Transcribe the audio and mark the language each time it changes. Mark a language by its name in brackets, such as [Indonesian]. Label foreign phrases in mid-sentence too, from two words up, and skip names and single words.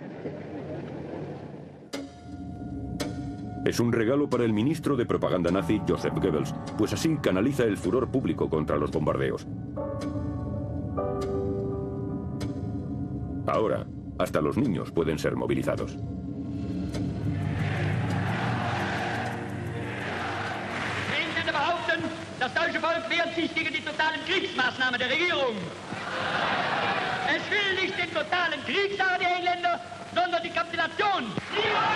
[Spanish] Es un regalo para el ministro de propaganda nazi Joseph Goebbels, pues así canaliza el furor público contra los bombardeos. Ahora, hasta los niños pueden ser movilizados. [German] Engländer behaupten, das deutsche Volk wehrt sich gegen die totalen Kriegsmaßnahmen der Regierung. Es will nicht den totalen Krieg, sagen die Engländer, sondern die Kapitulation.